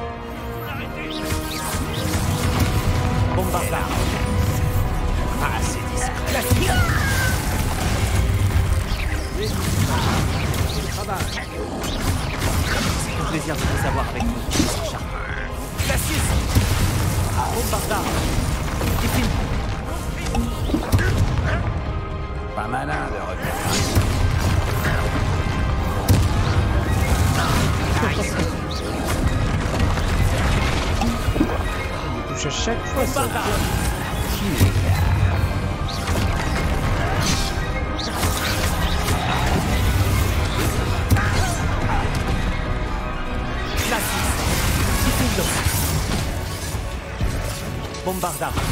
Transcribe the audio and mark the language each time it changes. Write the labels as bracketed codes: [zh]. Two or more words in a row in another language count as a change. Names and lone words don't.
[fr] Bombarda. Pas assez discret. C'est un plaisir de vous avoir avec nous, professeur Charles. Glacis. Bombarda. Diffindo. Pas malin de revenir. Il touche à chaque fois ça. Bombarda. Glacis. Diffindo. Bombarda.